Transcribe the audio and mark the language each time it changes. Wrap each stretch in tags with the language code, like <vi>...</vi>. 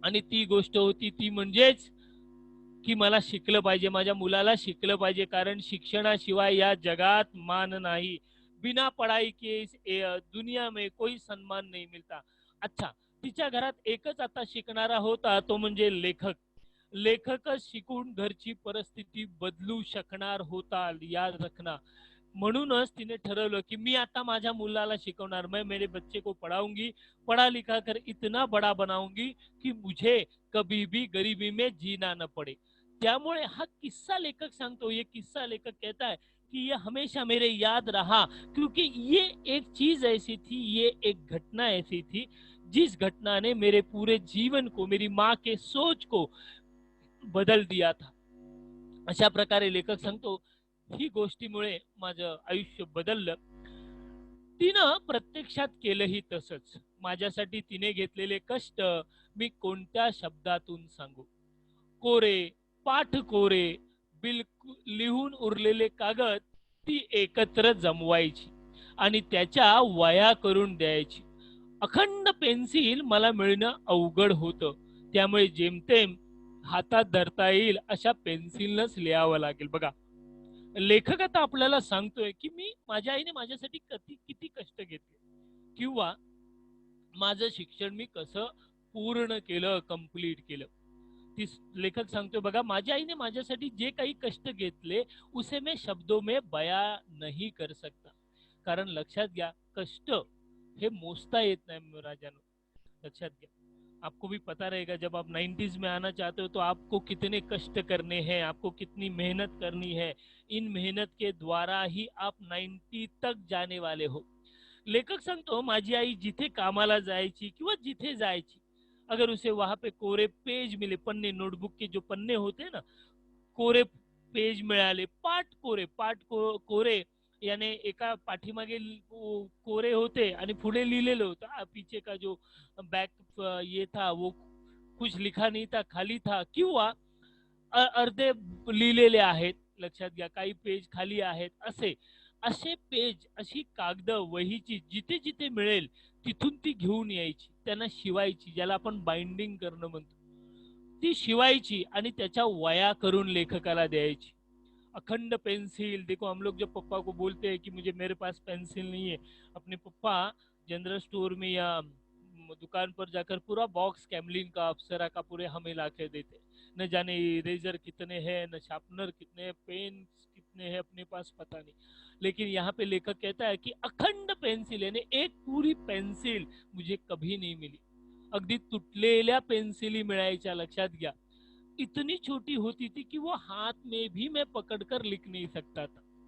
<mr>ती गोष्ट होती ती म्हणजेच की मला शिकलं पाहिजे, माझ्या मुलाला शिकलं पाहिजे, कारण शिक्षणाशिवाय या जगात मान नाही।</mr> <hi>बिना पढ़ाई के इस दुनिया में कोई सम्मान नहीं मिलता।</hi> <mr>अच्छा, तिच्या घरात एकच आता शिकणारा होता, तो म्हणजे लेखक। लेखकच शिकून घरची परिस्थिती बदलू शकणार होता,</mr> <hi>याद रखना।</hi> <mr>म्हणूनच तिने ठरवलं की मी आता माझ्या मुलाला शिकवणार,</mr> <hi>मैं मेरे बच्चे को पढ़ाऊंगी, पढ़ा लिखा कर इतना बड़ा बनाऊंगी कि मुझे कभी भी गरीबी में जीना न पड़े।</hi> <mr>त्यामुळे हा किस्सा लेखक सांगतो,</mr> <hi>ये किस्सा लेखक कहता है कि ये हमेशा मेरे याद रहा, क्योंकि ये एक चीज ऐसी थी, ये एक घटना ऐसी थी जिस घटना ने मेरे पूरे जीवन को, मेरी माँ के सोच को बदल दिया था।</hi> <mr>अशा प्रकारे लेखक सांगतो, ही गोष्टीमुळे माझं आयुष्य बदललं। तिनं प्रत्यक्षात केलंही तसंच। माझ्यासाठी तिने घेतलेले कष्ट मी कोणत्या शब्दातून सांगू। कोरे, पाठ कोरे, बिलकुल लिहून उरलेले कागद ती एकत्र जमवायची आणि त्याच्या वया करून द्यायची। अखंड पेन्सिल मला मिळणं अवघड होतं, त्यामुळे जेमतेम हातात धरता येईल अशा पेन्सिलनंच लिहावं लागेल। बघा, लेखक आता आपल्याला सांगतोय की मी, माझ्या आईने माझ्यासाठी किती कष्ट घेतले, किंवा माझं शिक्षण मी कसं पूर्ण केलं, कंप्लीट केलं। ती लेखक सांगतोय बघा, माझ्या आईने माझ्यासाठी जे काही कष्ट घेतले</mr> <hi>उसे मैं शब्दों में बया नहीं कर सकता।</hi> <mr>कारण लक्षात घ्या, कष्ट हे मोजता येत नाही राजानो, लक्षात घ्या।</mr> <hi>आपको भी पता रहेगा, जब आप 90s में आना चाहते हो तो आपको कितने कष्ट करने हैं, आपको कितनी मेहनत करनी है। इन मेहनत के द्वारा ही आप 90 तक जाने वाले हो।</hi> <mr>लेखक सांगतो, माझी आई जिथे कामाला जायची किंवा जिथे जायची,</mr> <hi>अगर उसे वहां पे कोरे पेज मिले, पन्ने, नोटबुक के जो पन्ने होते ना,</hi> <mr>कोरे पेज मिळाले, कोरे, याने एका पाठीमागे कोरे होते आणि पुढे लिहिलेलं होतं,</mr> <hi>पीछे का जो बैक ये था वो कुछ लिखा नहीं था, खाली था,</hi> <mr>किंवा अर्धे लिहिलेले आहेत, लक्षात घ्या, काही पेज खाली आहेत, असे असे पेज, अशी कागद वहीची जिथे जिथे मिळेल तिथून ती घेऊन यायची, त्यांना शिवायची, ज्याला आपण बाइंडिंग करणं म्हणतो, ती शिवायची आणि त्याच्या वया करून लेखकाला द्यायची।</mr> <hi>अखंड पेंसिल, देखो हम लोग जब पप्पा को बोलते हैं कि मुझे, मेरे पास पेंसिल नहीं है, अपने पप्पा जनरल स्टोर में या दुकान पर जाकर पूरा बॉक्स कैमलिन का, अप्सरा का पूरे हमें ला के देते। न जाने इरेजर कितने हैं, न शार्पनर कितने हैं, पेन कितने हैं अपने पास पता नहीं। लेकिन यहाँ पे लेखक कहता है कि अखंड पेंसिल, यानी एक पूरी पेंसिल मुझे कभी नहीं मिली।</hi> <mr>अगदी तुटलेल्या पेन्सिली मिळायच्या, लक्षात घ्या।</mr> <hi>इतनी छोटी होती थी कि वो हाथ में भी मैं पकड़कर लिख नहीं सकता था।</hi>